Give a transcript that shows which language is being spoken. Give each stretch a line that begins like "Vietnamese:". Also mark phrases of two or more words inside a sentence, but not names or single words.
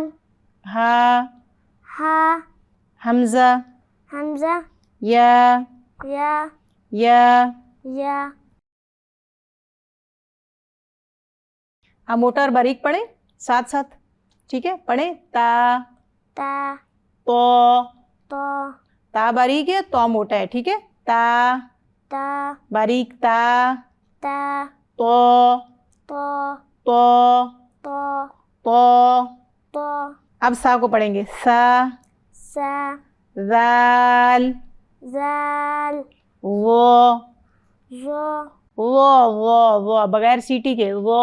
Urdu: ہا. ہا حمزہ. حمزہ یا یا یا. یا. آپ موٹا اور باریک پڑھیں ساتھ ساتھ. ٹھیک ہے پڑھیں. تا تا تو. تو تا باریک ہے تو موٹا ہے. ٹھیک ہے. تا تا باریک. تا تا تو تو تو تو تو. تو. اب سا کو پڑھیں گے. سا سا ذال زال وہ ظا وہ بغیر سیٹی کے وہ.